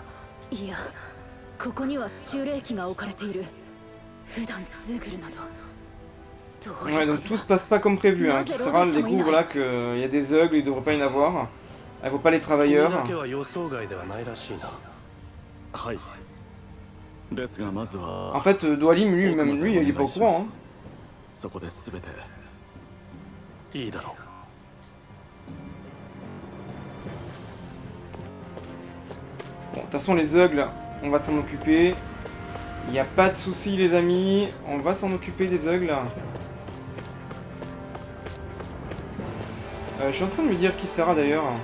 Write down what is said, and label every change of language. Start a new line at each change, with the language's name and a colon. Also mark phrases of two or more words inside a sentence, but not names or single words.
Japanese: いや、ここには修霊機が置かれている。普段ズーグルなど。
French: Ouais, donc tout se passe pas comme prévu, hein. Kisara découvre là qu'il y a des aigles, il devrait pas y en avoir. Elle vaut pas les travailleurs.
Japanese: はい。ですがまずは
French: En fait, Doalim, lui, même lui, il est pas au courant, hein.
Japanese: そこで全ていいだろう。
French: Bon, de toute façon, les aigles, on va s'en occuper. Il n'y a pas de souci, les amis. On va s'en occuper des aigles. Je suis en train de me dire Kisara d'ailleurs.